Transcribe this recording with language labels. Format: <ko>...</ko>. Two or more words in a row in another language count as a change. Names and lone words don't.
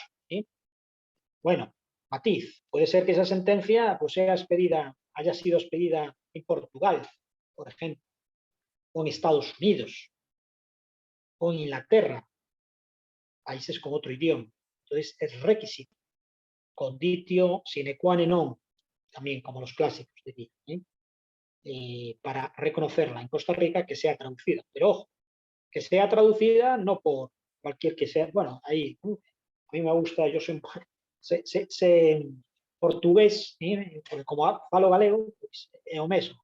<es>Bueno, matiz, puede ser que esa sentencia pues, haya sido expedida en Portugal, por ejemplo, o en Estados Unidos, o en Inglaterra, países con otro idioma. Entonces, es requisito,</es> <la>conditio sine qua non,</la> <es>también como los clásicos dirían, para reconocerla en Costa Rica que sea traducida. Pero ojo, que sea traducida no por cualquier que sea, bueno, ahí, a mí me gusta, yo soy sé portugués, porque como</es> <gl>falo galego,</gl> <es>pues</es> <gl>é o mesmo.</gl>